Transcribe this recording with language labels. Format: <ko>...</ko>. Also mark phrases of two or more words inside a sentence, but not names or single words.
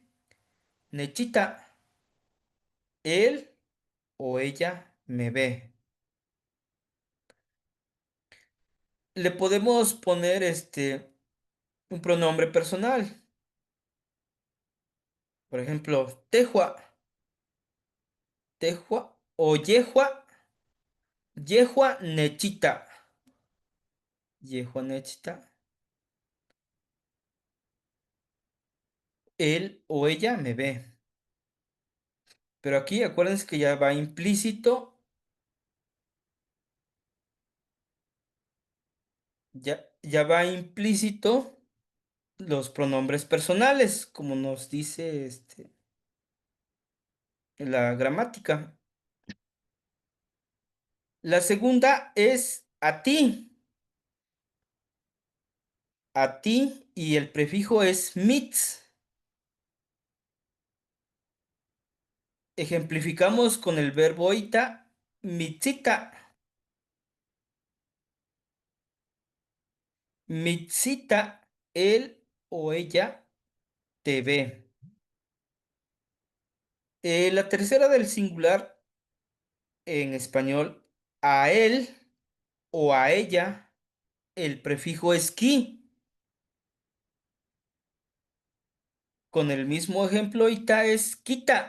<es>Nechita, él o ella me ve. Le podemos poner un pronombre personal. Por ejemplo,</es> <nah>tejua, tejua o yehua, yehua nechita, yehua nechita.</nah> <es>Él o ella me ve. Pero aquí acuérdense que ya va implícito, ya va implícito los pronombres personales, como nos dice la gramática. La segunda es a ti, y el prefijo es mitz. Ejemplificamos con el verbo ita,</es> <nah>mitzita, mitzita,</nah> <es>él o ella te ve. La tercera del singular en español, a él o a ella, el prefijo es ki. Con el mismo ejemplo, ita es quita.</es>